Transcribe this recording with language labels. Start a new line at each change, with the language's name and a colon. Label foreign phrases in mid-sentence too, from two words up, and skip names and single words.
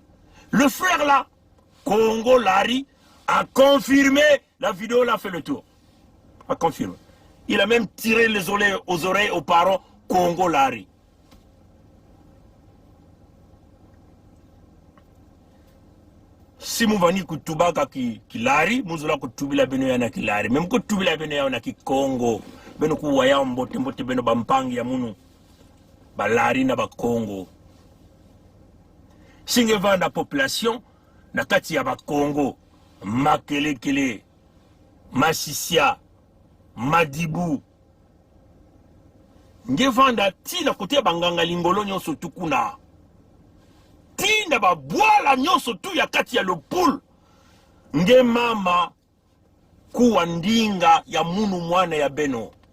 French: Le frère là, Congo Lari, a confirmé, la vidéo là fait le tour. A confirmé. Il a même tiré les oreilles aux parents Congo Lari. Si nous venons
Kituba (Democratic Republic of Congo): kutubaka ki lari,
French: nous allons
Kituba (Democratic Republic of Congo): kutubila beno yana ki lari. Même kutubila beno yana ki Congo, beno kuwaya mbote beno bampangi ya munu, ba lari na ba Congo. Singe vanda population na kati ya ba Congo, Makelekele, Masisia, Madibu, ngevanda tina kote banganga lingolo nyonso tu kuna tina babwala nyonso tu ya kati ya lopulu nge mama kuwa ndinga ya munu mwana ya beno